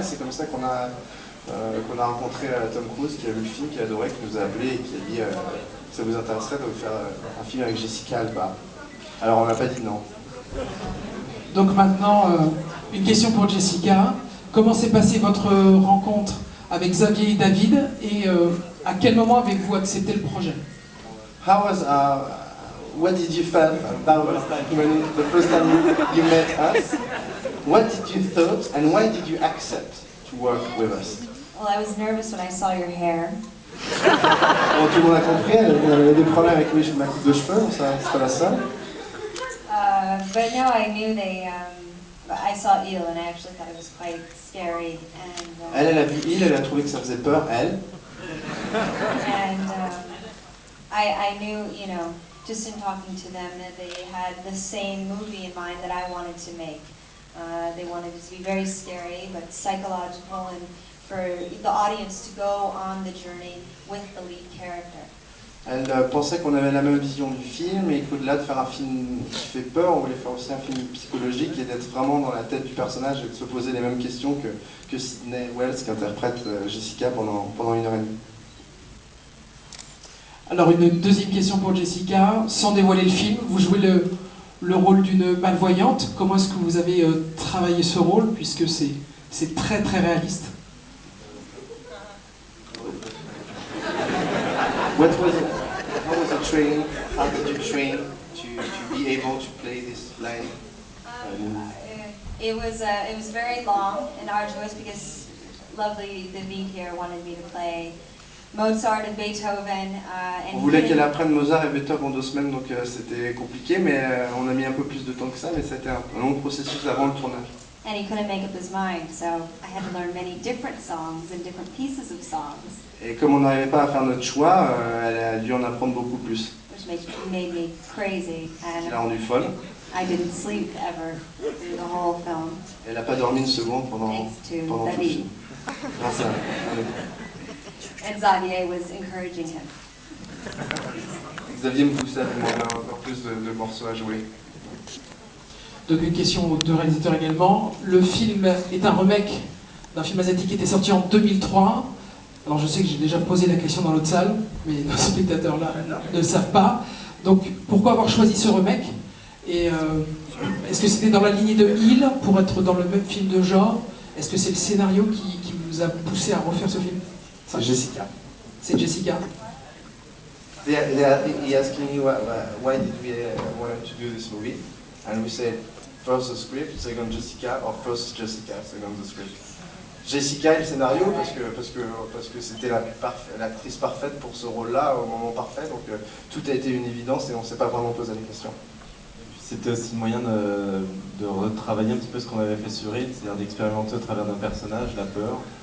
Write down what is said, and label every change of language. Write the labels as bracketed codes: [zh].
[fr] Et c'est comme ça qu'on a rencontré Tom Cruise, qui a vu le film, qui a adoré, qui nous a appelé et qui a dit ça vous intéresserait de faire un film avec Jessica Alba. Alors on n'a pas dit non. Donc maintenant, une question pour Jessica. Comment s'est passée votre rencontre avec Xavier et David et à quel moment avez-vous accepté le projet? [en] What did you feel about when the first time you met us? What did you thought and why did you accept to work with us? Well, I was nervous when I saw your hair. [fr] Bon, tout le monde a compris, elle avait des problèmes avec ma coupe de cheveux, c'est pas la seule. [en] But no, I knew I saw Il and I actually thought it was quite scary. And, [fr] Elle a vu Il, elle a trouvé que ça faisait peur, elle. [en] And I knew, just in talking to them, that they had the same movie in mind that I wanted to make. They wanted it to be very scary, but psychological, and for the audience to go on the journey with the lead character. [fr] Elle pensait qu'on avait la même vision du film et qu'au-delà de faire un film qui fait peur, on voulait faire aussi un film psychologique et d'être vraiment dans la tête du personnage et de se poser les mêmes questions que Sidney Wells qui interprète Jessica pendant 1h30. Alors une deuxième question pour Jessica. Sans dévoiler le film, vous jouez le rôle d'une malvoyante. Comment est-ce que vous avez travaillé ce rôle puisque c'est très très réaliste? [en] How was the training? How did you train to be able to play this line? It was very long and arduous because lovely David here wanted me to play Mozart and Beethoven. [fr] On voulait qu'elle apprenne Mozart et Beethoven en 2 semaines, donc c'était compliqué, mais on a mis un peu plus de temps que ça, mais c'était un long processus avant le tournage. [en] And he couldn't make up his mind, so I had to learn many different songs and different pieces of songs. [fr] Et comme on n'arrivait pas à faire notre choix, elle a dû en apprendre beaucoup plus. [en] Which made me crazy, [fr] Ce qui l'a rendue folle. [en] I didn't sleep ever through the whole film. [fr] Elle n'a pas dormi une seconde pendant tout le film. Grâce à [en] And Xavier was encouraging him. [fr] Xavier me poussait à demander encore plus de morceaux à jouer. Donc une question aux 2 réalisateurs également. Le film est un remake d'un film asiatique qui était sorti en 2003. Alors je sais que j'ai déjà posé la question dans l'autre salle, mais nos spectateurs là ne le savent pas. Donc pourquoi avoir choisi ce remake? Et est-ce que c'était dans la lignée de Il pour être dans le même film de genre? Est-ce que c'est le scénario qui vous a poussé à refaire ce film? C'est Jessica. C'est Jessica. [en] He asking you why did we want to do this movie, and we said first the script, second Jessica, or first Jessica, second the script. [fr] Jessica et le scénario parce que c'était l'actrice parfaite pour ce rôle-là au moment parfait, donc tout a été une évidence et on ne s'est pas vraiment posé la question. c'était aussi le moyen de retravailler un petit peu ce qu'on avait fait sur It, c'est-à-dire d'expérimenter au travers d'un personnage, la peur.